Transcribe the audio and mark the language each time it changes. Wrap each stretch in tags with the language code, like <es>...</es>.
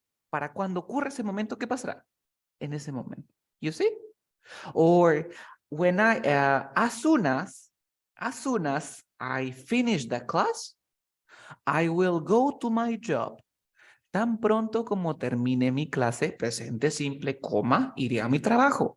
<es>Para cuando ocurra ese momento, ¿qué pasará? En ese momento.</es> <en>You see? Or when as soon as I finish the class, I will go to my job.</en> <es>Tan pronto como termine mi clase, presente simple, coma, iré a mi trabajo.</es>